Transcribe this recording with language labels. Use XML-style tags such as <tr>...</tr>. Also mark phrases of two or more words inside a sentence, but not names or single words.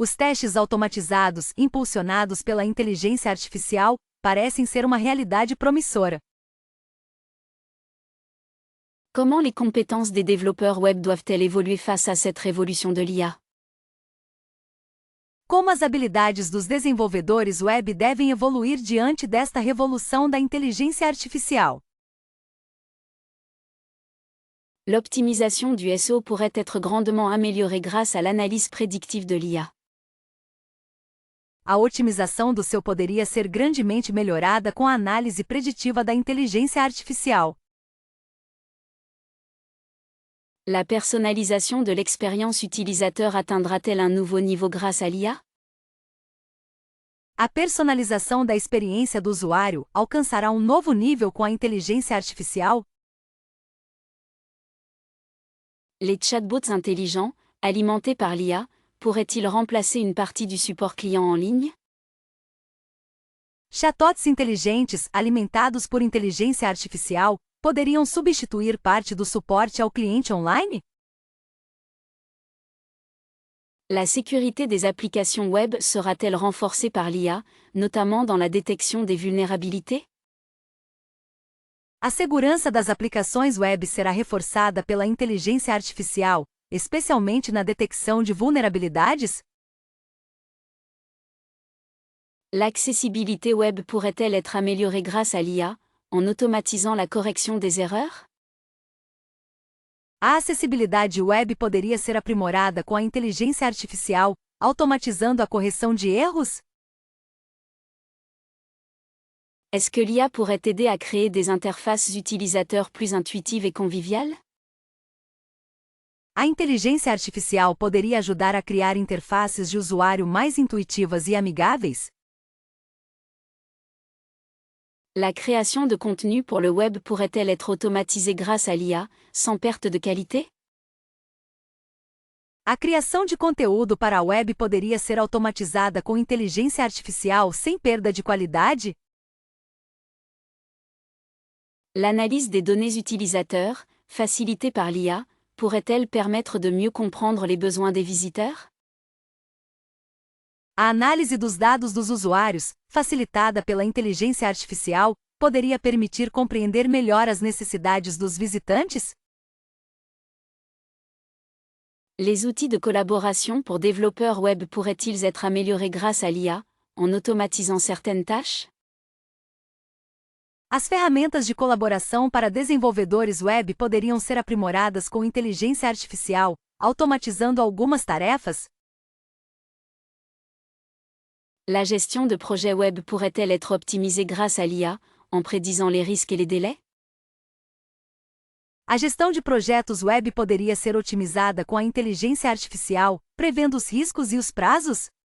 <pt>Os testes automatizados, impulsionados pela inteligência artificial, parecem ser uma realidade promissora.</pt> <fr>Comment les compétences des développeurs web doivent-elles évoluer face à cette révolution de l'IA?</fr> <pt>Como as habilidades dos desenvolvedores web devem evoluir diante desta revolução da inteligência artificial?</pt> <fr>L'optimisation du SEO pourrait être grandement améliorée grâce à l'analyse prédictive de l'IA.</fr> <pt>A otimização do SEO poderia ser grandemente melhorada com a análise preditiva da inteligência artificial.</pt> <fr>La personnalisation de l'expérience utilisateur atteindra-t-elle un nouveau niveau grâce à l'IA?</fr> <pt>A personalização da experiência do usuário alcançará um novo nível com a inteligência artificial?</pt> <fr>Les chatbots intelligents, alimentés par l'IA, pourraient-ils remplacer une partie du support client en ligne?</fr> <pt>Chatbots inteligentes, alimentados por inteligência artificial, poderiam substituir parte do suporte ao cliente online?</pt> <fr>La sécurité des applications web sera-t-elle renforcée par l'IA, notamment dans la détection des vulnérabilités?</fr> <pt>A segurança das aplicações web será reforçada pela inteligência artificial, especialmente na detecção de vulnerabilidades?</pt> <fr>L'accessibilité web pourrait-elle être améliorée grâce à l'IA, en automatisant la correction des erreurs?</fr> <pt>A acessibilidade web poderia ser aprimorada com a inteligência artificial, automatizando a correção de erros?</pt> <fr>Est-ce que l'IA pourrait aider à créer des interfaces utilisateurs plus intuitives et conviviales?</fr> <pt>A inteligência artificial poderia ajudar a criar interfaces de usuário mais intuitivas e amigáveis?</pt> <fr>La création de contenu pour le web pourrait-elle être automatisée grâce à l'IA, sans perte de qualité?</fr> <pt>A criação de conteúdo para a web poderia ser automatizada com inteligência artificial sem perda de qualidade?</pt> <fr>L'analyse des données utilisateurs, facilitée par l'IA, pourrait-elle permettre de mieux comprendre les besoins des visiteurs?</fr> <pt>A análise dos dados dos usuários, facilitada pela inteligência artificial, poderia permitir compreender melhor as necessidades dos visitantes?</pt> <fr>Les outils de collaboration pour développeurs web pourraient-ils être améliorés grâce à l'IA, en automatisant certaines tâches?</fr> <pt>As ferramentas de colaboração para desenvolvedores web poderiam ser aprimoradas com inteligência artificial, automatizando algumas tarefas?</pt> <fr>La gestion de projets web pourrait-elle être optimisée grâce à l'IA, en prédisant les risques et les délais?</fr> <pt>A gestão de projetos web poderia ser otimizada com a inteligência artificial, prevendo os riscos e os prazos?</pt>